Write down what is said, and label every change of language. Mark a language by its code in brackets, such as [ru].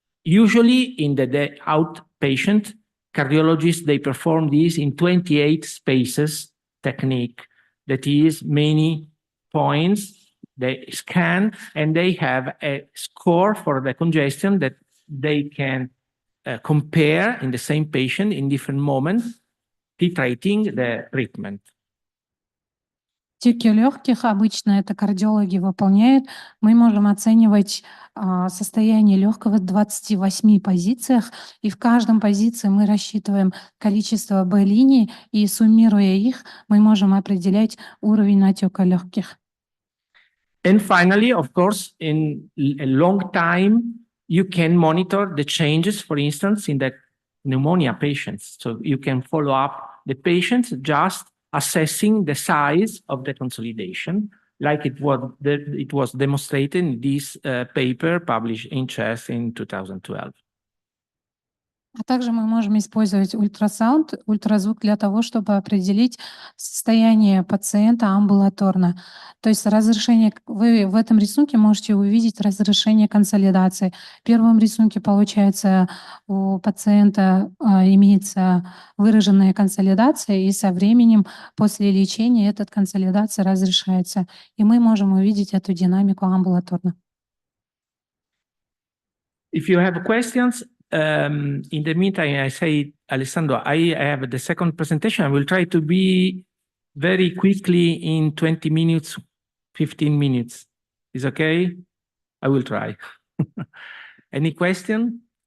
[en] Usually in the outpatient, cardiologists, they perform this in 28 spaces technique, that is many points, they scan, and they have a score for the congestion that they can compare in the same patient in different moments, titrating the treatment. [ru] Тики легких обычно это кардиологи выполняют. Мы можем оценивать состояние легкого в 28 позициях, и в каждом позиции мы рассчитываем количество Б-линий, и суммируя их, мы можем определять уровень натека легких. [en] And finally, of course, in a long time, you can monitor the changes, for instance, in the pneumonia patients. So you can follow up the patients just assessing the size of the consolidation, like it was demonstrated in this paper published in CHEST in 2012. [ru] А также мы можем использовать ультрасаунд, ультразвук для того, чтобы определить состояние пациента амбулаторно. То есть разрешение, вы в этом рисунке можете увидеть разрешение консолидации. В первом рисунке, получается, у пациента имеется выраженная консолидация, и со временем после лечения эта консолидация разрешается. И мы можем увидеть эту динамику амбулаторно. [en] If you have questions, in the meantime, I say, Alessandro, I have the second presentation. I will try to be very quickly in 20 minutes, 15 minutes. Is okay? I will try. Any question?